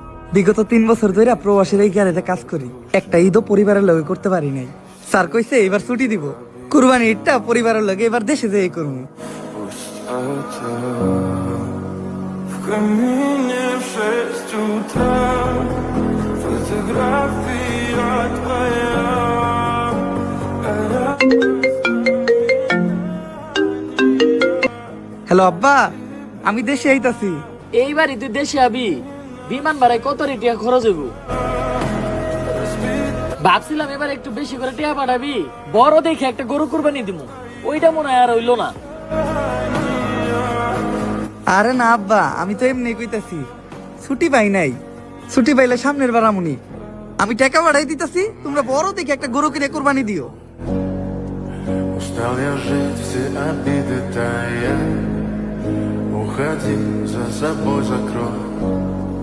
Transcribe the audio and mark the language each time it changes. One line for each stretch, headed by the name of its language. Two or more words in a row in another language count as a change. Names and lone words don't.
Bangla: বিগত 3 বছর ধরে প্রবাসীর এই গ্যারেজে কাজ করি, একটা ঈদও পরিবারের লগে করতে পারি নাই। স্যার কইছে এবার ছুটি দিব, কুরবানি ঈদটা পরিবারের লগে এবার দেশে যেয়ে করবো।
Russian: В камине в 6 утра фотография твоя.
Bangla: হ্যালো আব্বা, আমি দেশে আইতাছি। এইবারই তুই দেশে আবি, বিমান ভাড়ায় কত টিয়া খরচ হইব? ভাবছিলাম এবার একটু বেশি করে টিয়া পাঠাবি, বড় দেখে একটা গরু কুরবানি দিমু। ওইটা মনে হয় আর হইলো না। আরে না আব্বা, আমি তো এমনি কইতাছি, ছুটি পাই নাই। ছুটি পাইলে সামনের বার আমুনি। আমি টাকা বাড়াই দিতাছি, তোমরা বড় দেখে একটা গরু কিনে কুরবানি দিও।
Russian: Устал я жить, все обиды тая. Уходи, за собой закрой.